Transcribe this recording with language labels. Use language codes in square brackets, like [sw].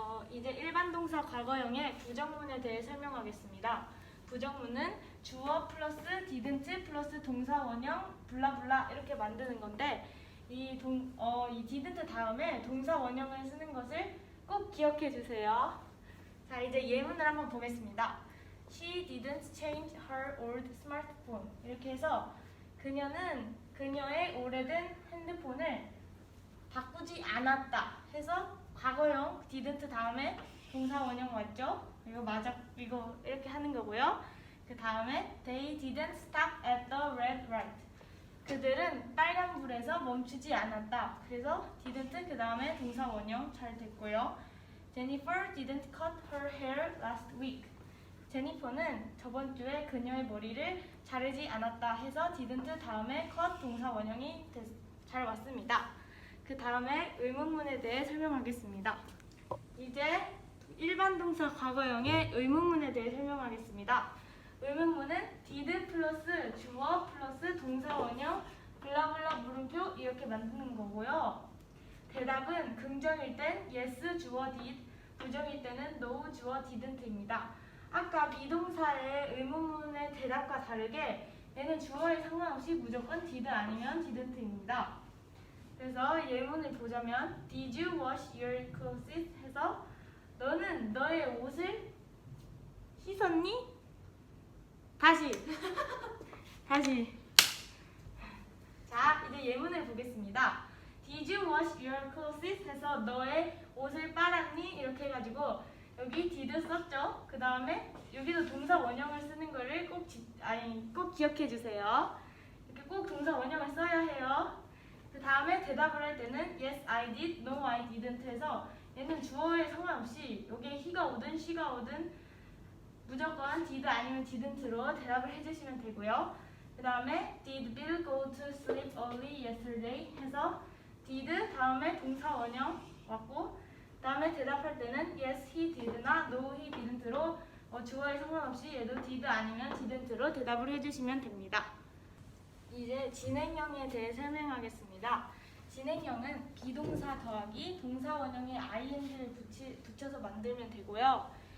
[ko] 이제 일반 동사 과거형의 부정문에 대해 설명하겠습니다. 부정문은 주어 플러스 didn't 플러스 동사 원형 블라블라 이렇게 만드는 건데 이 didn't 다음에 동사 원형을 쓰는 것을 꼭 기억해 주세요. 자, 이제 예문을 한번 보겠습니다. [en] She didn't change her old smartphone. [ko] 이렇게 해서 그녀는 그녀의 오래된 핸드폰을 바꾸지 않았다 해서 과거형 didn't 다음에 동사 원형 왔죠? 이거 이렇게 하는 거고요. 그 다음에 [en] they didn't stop at the red light. [ko] 그들은 빨간불에서 멈추지 않았다. 그래서 didn't 그 다음에 동사 원형 잘 됐고요. [en] Jennifer didn't cut her hair last week. [ko] 제니퍼는 저번 주에 그녀의 머리를 자르지 않았다 해서 didn't 다음에 cut 동사 원형이 잘 왔습니다. 그 다음에 의문문에 대해 설명하겠습니다. 이제 일반 동사 과거형의 의문문에 대해 설명하겠습니다. 의문문은 did 플러스 주어 플러스 동사 원형 블라블라 물음표 이렇게 만드는 거고요. 대답은 긍정일 땐 yes 주어 did, 부정일 때는 no 주어 didn't입니다. 아까 비동사의 의문문의 대답과 다르게 얘는 주어에 상관없이 무조건 did 아니면 didn't입니다. 그래서 예문을 보자면 [en] Did you wash your clothes? [ko] 해서 너는 너의 옷을 씻었니? 다시 자, 이제 예문을 보겠습니다. [en] Did you wash your clothes? [ko] 해서 너의 옷을 빨았니? 이렇게 해가지고 여기 did 썼죠? 그 다음에 여기도 동사 원형을 쓰는 거를 꼭 기억해 주세요. 이렇게 꼭 동사 원형을 써야 해요. 그 다음에 대답을 할 때는 [en] yes I did, no I didn't [ko] 해서 얘는 주어에 상관없이 여기에 he가 오든 she가 오든 무조건 did 아니면 didn't로 대답을 해주시면 되고요. 그 다음에 [en] did Bill go to sleep early yesterday? [ko] 해서 did 다음에 동사 원형 왔고 그 다음에 대답할 때는 [en] yes he did [ko] 나 [en] no he didn't [ko] 로 주어에 상관없이 얘도 did 아니면 didn't로 대답을 해주시면 됩니다. 이제 진행형에 대해 설명하겠습니다. 진행형은 비동사 더하기 동사 원형에 ing를 붙여서 만들면 되고요.